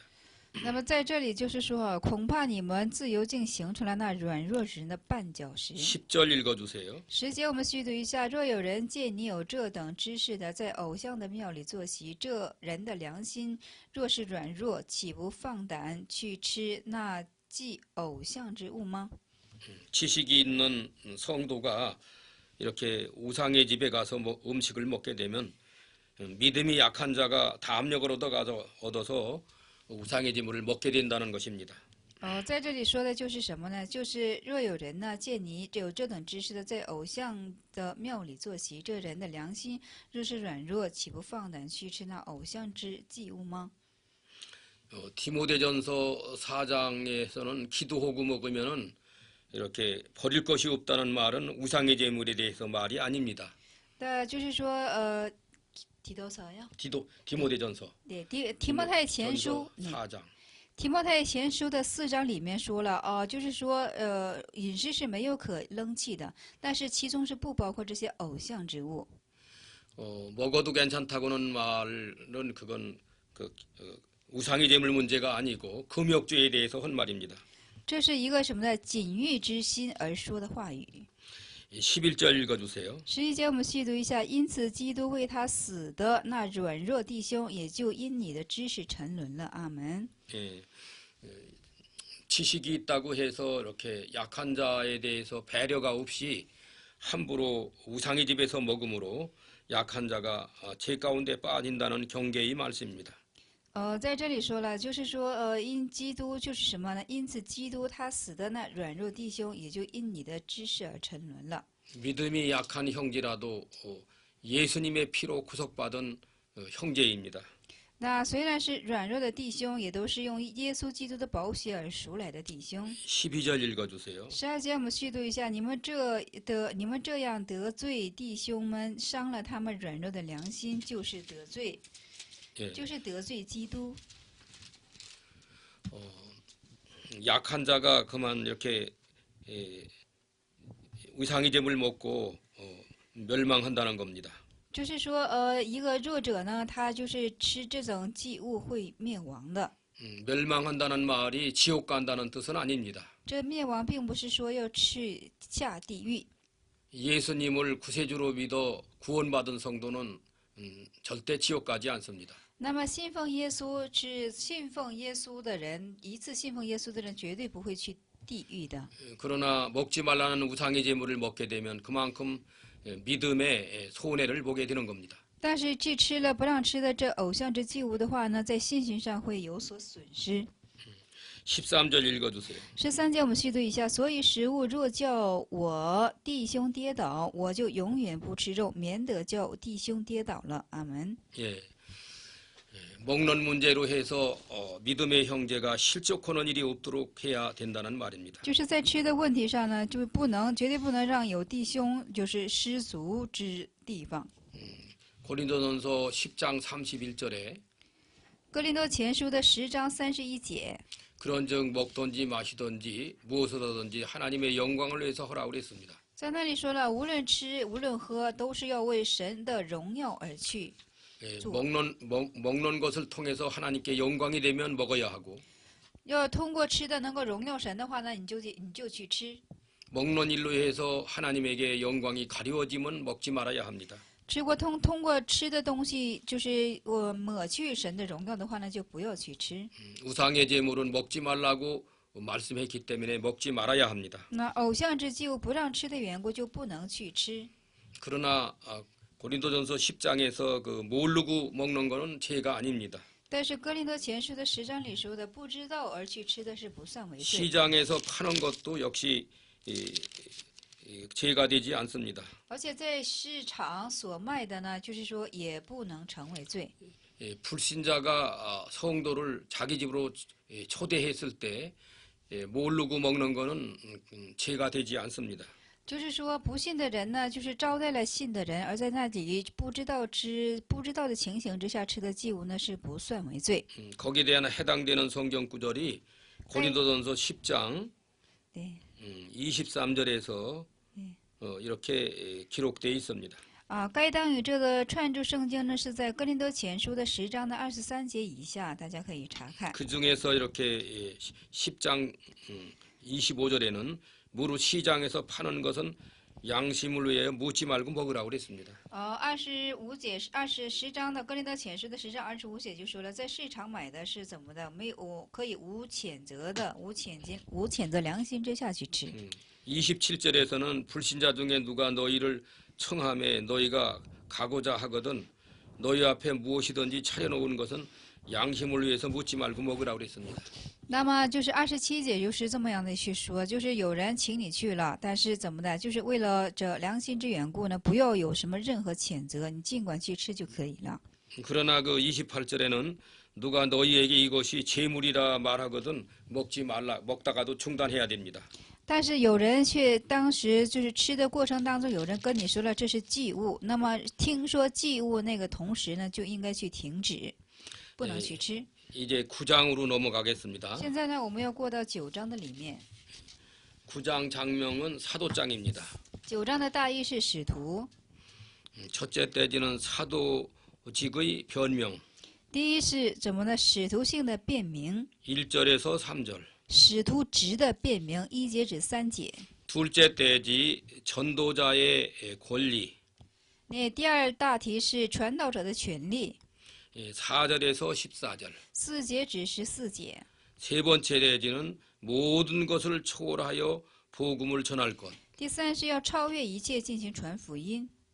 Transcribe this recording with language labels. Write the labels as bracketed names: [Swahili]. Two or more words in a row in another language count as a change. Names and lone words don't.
[Chinese] 那么在这里就是说，恐怕你们自由竟形成了那软弱人的绊脚石。 [Korean] 10절 읽어주세요. [Chinese] 10 节我们续读一下：若有人见你有这等知识的，在偶像的庙里坐席，这人的良心若是软弱，岂不放胆去吃那祭偶像之物吗？ [Korean] 지식이 있는 성도가 이렇게 우상의 집에 가서 음식을 먹게 되면 믿음이 약한 자가 담력을 얻어서 우상의 제물을 먹게 된다는 것입니다. [Chinese] 在这里说的就是什么呢？就是若有人呢见你有这等知识的，在偶像的庙里坐席，这人的良心若是软弱，岂不放胆去吃那偶像之祭物吗？ [Korean] 디모데전서 4장에서는 기도하고 먹으면은 이렇게 버릴 것이 없다는 말은 우상의 제물에 대해서 말이 아닙니다. [Chinese] 就是说提多少呀？ [Korean] 디모데전서 [Chinese] 对，提摩太前书， [Korean] 4장 [Chinese] 提摩太前书的4章里面说了就是说饮食是没有可扔弃的，但是其中是不包括这些偶像之物。 [Korean] 먹어도 괜찮다고는 말은 그건 우상의 제물 문제가 아니고 금욕죄에 대해서 한 말입니다. [Chinese] 这是一个什么呢？禁欲之心而说的话语。 [Korean] 11절 읽어주세요. [Chinese] 11 节我们细读一下，因此基督为他死的那软弱弟兄，也就因你的知识沉沦了。阿门。 [Korean] 지식이 있다고 해서 이렇게 약한 자에 대해서 배려가 없이 함부로 우상의 집에서 먹음으로 약한 자가 죄 가운데 빠진다는 경계의 말씀입니다. [Chinese] 在这里说了，就是说因基督就是什么呢？因此基督他死的那软弱弟兄，也就因你的知识而沉沦了。 [Korean] 믿음이 약한 형제라도 예수님의 피로 구속받은 형제입니다. [Chinese] 那虽然是软弱的弟兄，也都是用耶稣基督的宝血而赎来的弟兄。 [Korean] 12절 읽어주세요. [Chinese] 12 节我们续读一下：你们这样得罪弟兄们，伤了他们软弱的良心，就是得罪， 就是得罪基督。 [Korean] 약한 자가 그만 이렇게 우상의 제물 먹고 멸망한다는 겁니다. [Chinese] 就是说一个弱者呢，他就是吃这种祭物会灭亡的。 [Korean] 멸망한다는 말이 지옥 간다는 뜻은 아닙니다. [Chinese] 这灭亡并不是说要去下地狱。 [Korean] 예수님을 구세주로 믿어 구원받은 성도는 절대 지옥 가지 않습니다. [Chinese] 那么信奉耶稣的人，一次信奉耶稣的人绝对不会去地狱的。 [Korean] 그러나 먹지 말라는 우상의 제물을 먹게 되면 그만큼 믿음의 손해를 보게 되는 겁니다. [Chinese] 但是既吃了不让吃的这偶像之祭物的话呢，在信心上会有所损失。 [Korean] 13절 읽어주세요. [Chinese] 13节我们细读一下，所以食物若叫我弟兄跌倒，我就永远不吃肉，免得叫弟兄跌倒了。阿门。 [Korean] 예. 먹는 문제로 해서 믿음의 형제가 실족하는 일이 없도록 해야 된다는 말입니다. [Chinese] 就是在吃的问题上呢，就绝对不能让有弟兄就是失足之地方。 [Korean] 고린도전서 10장 31절에 [Chinese] 哥林多前书的10章31节， [Korean] 그런즉 먹든지 마시든지 무엇을 하든지 하나님의 영광을 위해서 하라고 그랬습니다. [Chinese] 在那里说了，无论吃无论喝，都是要为神的荣耀而去。 [Korean] 예, 먹는 것을 통해서 하나님께 영광이 되면 먹어야 하고 [Chinese] 要通过吃的能够荣耀神的话呢，你就去吃。 [Korean] 먹는 일로 해서 하나님에게 영광이 가려지면 먹지 말아야 합니다. [Chinese] 通过吃的东西，就是抹去神的荣耀的话呢，就不要去吃。 [Korean] 우상의 제물은 먹지 말라고 말씀했기 때문에 먹지 말아야 합니다. [Chinese] 那偶像之祭物不让吃的缘故，就不能去吃。 [Korean] 그러나 고린도전서 10장에서 그 모르고 먹는 거는 죄가 아닙니다. [Chinese] 但是哥林多前书的10章里说的，不知道而去吃的是不算为罪。 [Korean] 시장에서 파는 것도 역시 죄가 되지 않습니다. [Chinese] 而且在市场所卖的呢，就是说也不能成为罪。 [Korean] 불신자가 성도를 자기 집으로 초대했을 때 모르고 먹는 거는 죄가 되지 않습니다. [Chinese] 就是说，不信的人呢，就是招待了信的人，而在那里不知道的情形之下吃的祭物呢，是不算为罪。 [Korean] 거기에 대한 해당되는 성경 구절이 고린도전서 10장 [Chinese] 对 [Korean] 23절에서 이렇게 기록되어 있습니다. [Chinese] 啊，该当与这个串注圣经呢，是在哥林多前书的10章的23节以下，大家可以查看。 [Korean] 그 중에서 이렇게 10장 25절에는 무릇 시장에서 파는 것은 양심을 위해 묻지 말고 먹으라고 그랬습니다. [Chinese] 10 章的哥林多前书的10章25节就说了，在市场买的是怎么的，没有可以无谴责良心之下去吃。 [Korean] 27절에서는 불신자 중에 누가 너희를 청함에 너희가 가고자 하거든 너희 앞에 무엇이든지 차려놓은 것은 양심을 위해서 묻지 말고 먹으라고 그랬습니다. [Chinese] 那么就是27节就是这么样的去说，就是有人请你去了，但是怎么的，就是为了这良心之缘故呢，不要有什么任何谴责，你尽管去吃就可以了。 [Korean] 그러나 그 28절에는 누가 너희에게 이것이 재물이라 말하거든 먹지 말라 먹다가도 중단해야 됩니다. [Chinese] 但是有人却当时就是吃的过程当中，有人跟你说了这是祭物，那么听说祭物那个同时呢，就应该去停止，不能去吃。 [Korean] 이제 9장으로 넘어가겠습니다. [Chinese] 现在呢，我们要过到9章的里面。 [Korean] 9장 장명은 사도장입니다. [Chinese] 9 章的大意是使徒， [Korean] 첫째 떼지는 사도직의 변명. [Chinese] 第一是怎么呢？使徒性的辨明， [Korean] 1절에서 3절. [Chinese] 使徒职的辨明，1节至3节。 [Korean] 둘째 떼지 전도자의 권리. [Chinese] 那第二大题是传道者的权利， [Korean] 4절에서 14절. [Chinese] 4 节至14节。 [Korean] 세 번째 떼지는 모든 것을 초월하여 복음을 전할 것. [Chinese] 第三是要超越一切进行传福音，